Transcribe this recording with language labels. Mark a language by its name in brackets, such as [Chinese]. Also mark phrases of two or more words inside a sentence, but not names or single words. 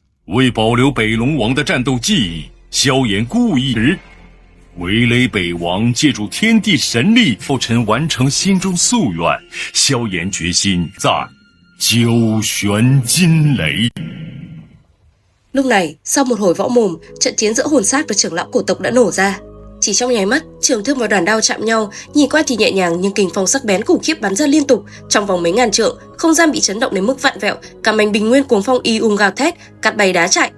[Chinese] 为保留北龙王的战斗记忆，萧炎故意围垒北王，借助天地神力，后尘完成心中夙愿。萧炎决心在九玄金雷。 [Vietnamese] Lúc này, sau một hồi võ mồm, trận chiến giữa hồn sát và trưởng lão cổ tộc đã nổ ra. Chỉ trong nháy mắt, trường thương và đoàn đao chạm nhau, nhìn qua thì nhẹ nhàng nhưng kình phong sắc bén khủng khiếp bắn ra liên tục. Trong vòng mấy ngàn trượng, không gian bị chấn động đến mức vặn vẹo, cả mảnh bình nguyên cuồng phong gào thét, cắt bay đá chạy.